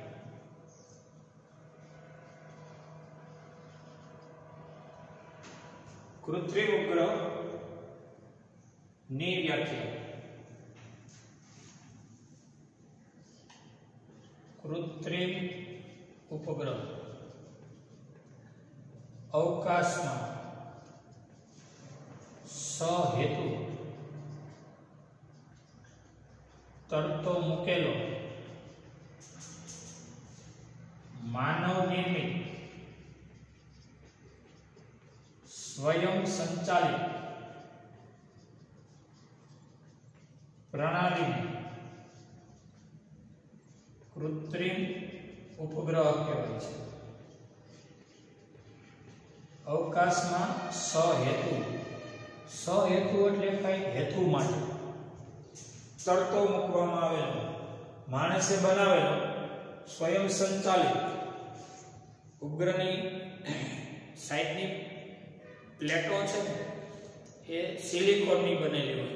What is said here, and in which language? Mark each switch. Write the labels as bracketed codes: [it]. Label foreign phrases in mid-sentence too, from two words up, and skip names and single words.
[gu] કૃત્રિમ ઉપગ્રહની વ્યાખ્યા કૃત્રિમ ઉપગ્રહ અવકાશમાં સહેતુ તરતો મૂકેલો માનવ નિર્મિત સ્વયં સંચાલિત પ્રણાલી કૃત્રિમ ઉપગ્રહ કહેવાય છે। અવકાશમાં સહેતુ એટલે કઈ હેતુ માટે તરતો મૂકવામાં આવેલો માણસે બનાવેલો સ્વયં સંચાલિત ઉપગ્રહની સાઈડની પ્લેટો છે ને એ સિલિકોનની બનેલી હોય।